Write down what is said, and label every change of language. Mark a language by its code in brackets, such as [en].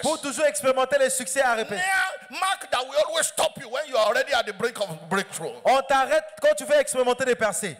[fr] Pour toujours expérimenter les succès à répéter. [en] Mark that will always stop you when you are already at the brink of breakthrough. [fr] On t'arrête quand tu veux expérimenter des percées.